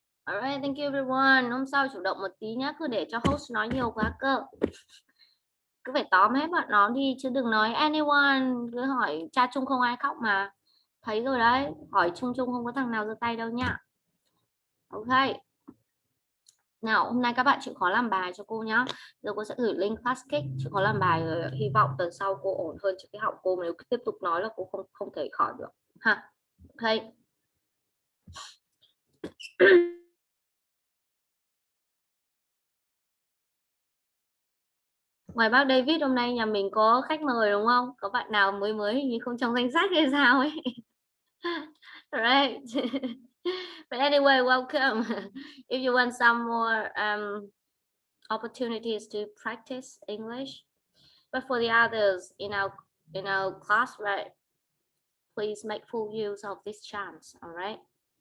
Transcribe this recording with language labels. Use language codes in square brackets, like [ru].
[en] Alright, thank you everyone. [vi] Hôm sau chủ động một tí nhá, cứ để cho host nói nhiều quá cơ. Cứ phải tóm hết bọn nó đi chứ đừng nói anyone, cứ hỏi cha chung không ai khóc mà. Thấy rồi đấy, hỏi chung chung không có thằng nào giơ tay đâu nhá. Ok. Nào, hôm nay các bạn chịu khó làm bài cho cô nhá. Giờ cô sẽ gửi link class kick, chịu khó làm bài rồi. Hy vọng tuần sau cô ổn hơn chứ cái họng cô nếu tiếp tục nói là cô không thể khỏi được ha. Ok. Ngoài bác David, hôm nay nhà mình có khách mời đúng không? Có bạn nào mới hình như không trong danh sách hay sao ấy. [en] Right. But anyway, welcome. If you want some more opportunities to practice English, but for the others in our class, right? Please make full use of this chance. All right.